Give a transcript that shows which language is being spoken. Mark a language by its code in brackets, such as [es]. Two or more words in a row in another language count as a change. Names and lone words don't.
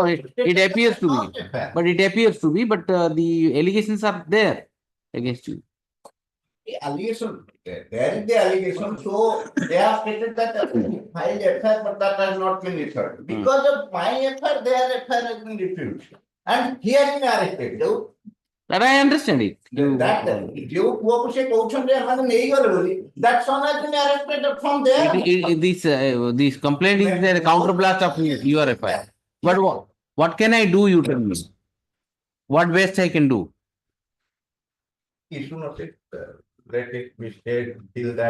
[en] It appears to be, but it appears to be, but the allegations are there against you. The allegation, there is the allegation, so they have stated that filed FIR, but that has not been referred. Because of my FIR, their FIR has been refused. And he has been arrested. That I understand it. That, [or] ଯୋଉ ପୁଅକୁ ସେ କହୁଛନ୍ତି ଏମାନେ ନେଇଗଲେ ବୋଲି, [en] that son has been arrested from there. This complaint is the counterblast of your FIR. But what can I do, you tell me? What best I can do? Issue notice, let it be stayed till that.